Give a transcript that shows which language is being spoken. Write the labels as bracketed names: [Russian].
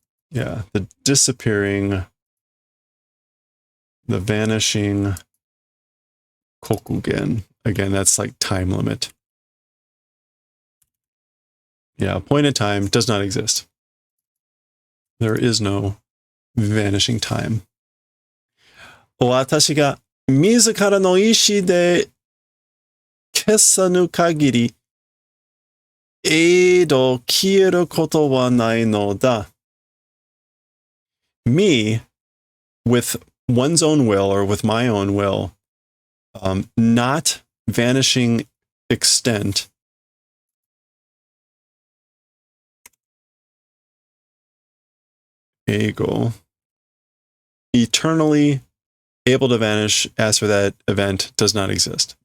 [English] Yeah, the disappearing, the vanishing kokugen. Again, that's like time limit. Yeah, appointed time does not exist. There is no vanishing time. [Japanese] 私が自らの意志で消さぬ限り、永遠消えることはないのだ。 [English] Me, with one's own will or with my own will, not vanishing extent, ego, eternally able to vanish as for that event does not exist.